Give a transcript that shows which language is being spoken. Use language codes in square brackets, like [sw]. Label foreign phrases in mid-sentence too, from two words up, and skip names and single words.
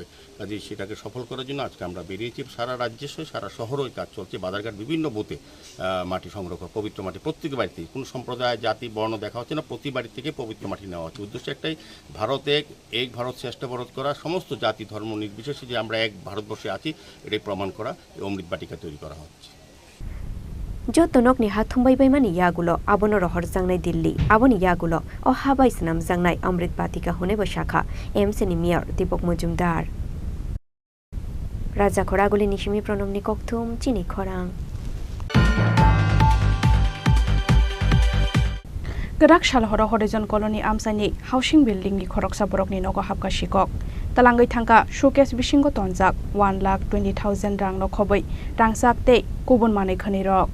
[bn] কাজেই সেটাকে সফল করার জন্য আজকে আমরা বেরিয়েছি। সারা রাজ্যের সঙ্গে সারা শহরেই কাজ চলছে, বাদারঘাট বিভিন্ন বুথে মাটি সংগ্রহ করা, পবিত্র মাটি প্রত্যেক বাড়িতে, কোনো সম্প্রদায় জাতি বর্ণ দেখা হচ্ছে না, প্রতি বাড়ি থেকে পবিত্র মাটি নেওয়া হচ্ছে। উদ্দেশ্য একটাই, ভারত এক ভারত শ্রেষ্ঠ ভারত করা, সমস্ত জাতি ধর্ম নির্বিশেষে যে আমরা এক ভারতবর্ষে আছি এটাই প্রমাণ করা অমৃত বাটিকা তৈরি করা হচ্ছে। [trp] Jotonok ni hathumbai bai mani yagulo abono rohor jangnai Dilli aboni yagulo o habai snam jangnai Amrit Batika hone bo shakha AMC ni Mayor Dipok Mojumdar Raja Khoraguli Nishimi Pronomni Kokthum Chini Khorang Gerak Shalhoro Horizon Colony Amsani Housing Building ni Khoroksa Borok ni Nogo Hapka Shikok Talangai Thangka Showcase Bishingo Tonjak 1,20,000 rang no khoboi rangsak te kubun mane khani rok